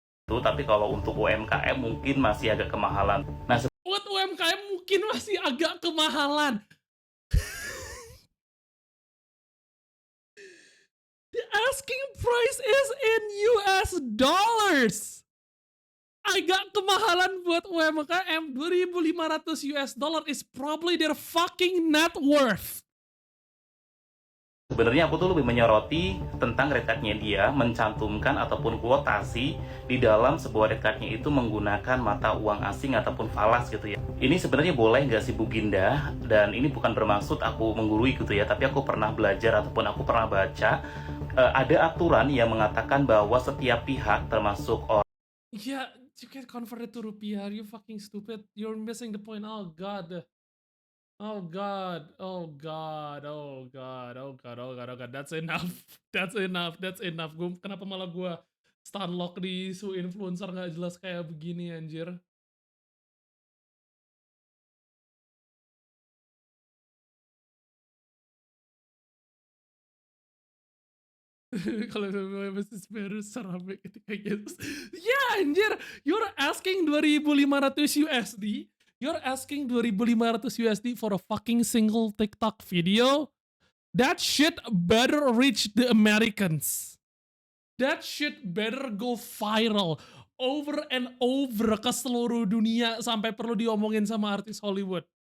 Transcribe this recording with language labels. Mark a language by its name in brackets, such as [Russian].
[Indonesian] Tapi kalau untuk UMKM mungkin masih agak kemahalan. Nah, Buat UMKM mungkin masih agak kemahalan. [English] The asking price is in US dollars. [Indonesian] Agak kemahalan buat UMKM. 2.500 US dollar is probably their fucking net worth. sebenarnya aku tuh lebih menyoroti tentang red card-nya dia mencantumkan ataupun kuotasi di dalam sebuah red card-nya itu menggunakan mata uang asing ataupun falas gitu ya. Ini sebenarnya boleh nggak sih Bu Ginda? Dan ini bukan bermaksud aku menggurui gitu ya, tapi aku pernah belajar ataupun aku pernah baca ada aturan yang mengatakan bahwa setiap pihak termasuk [English] Yeah, you can't convert it to rupiah. You fucking stupid. You're missing the point. Oh god. Oh god. Oh god. Oh god. Oh god. Oh god. Oh god. That's enough. That's enough. That's enough. [Indonesian] Kenapa malah gue stunlock di isu influencer nggak jelas kayak begini anjir. Kalau bisnis baru sampai ketika Yesus. Ya anjir, [English] you're asking 2.500 USD. You're asking 2.500 USD for a fucking single TikTok video. That shit better reach the Americans. That shit better go viral over and over [Indonesian] ke seluruh dunia sampai perlu diomongin sama artis Hollywood.